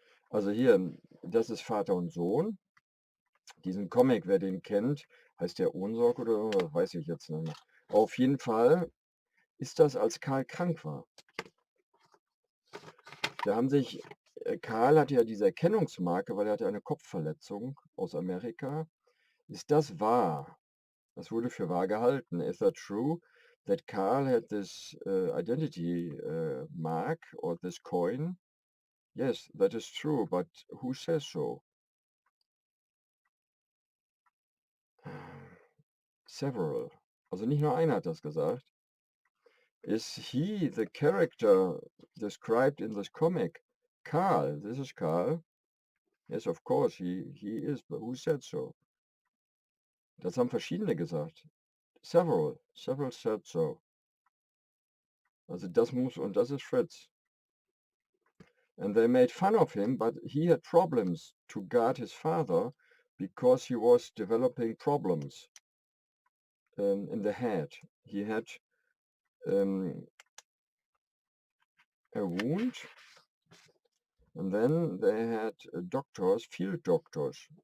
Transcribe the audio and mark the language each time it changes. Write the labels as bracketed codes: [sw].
[de] Also hier, das ist Vater und Sohn. Diesen Comic, wer den kennt, heißt der Ohnsorg oder was, weiß ich jetzt nicht mehr. Auf jeden Fall ist das, als Karl krank war. Da haben sich, Karl hatte ja diese Erkennungsmarke, weil er hatte eine Kopfverletzung aus Amerika. Ist das wahr? Das wurde für wahr gehalten. [en] Is that true that Karl had this identity mark or this coin? Yes, that is true, but who says so? Several. [de] Also nicht nur einer hat das gesagt. [en] Is he the character described in this comic? Karl, this is Karl. Yes, of course, he is, but who said so? [de] Das haben verschiedene gesagt. [en] Several said so. [de] Also das muss, und das ist Fritz. [en] And they made fun of him, but he had problems to guard his father because he was developing problems in the head. He had a wound, and then they had doctors, field doctors.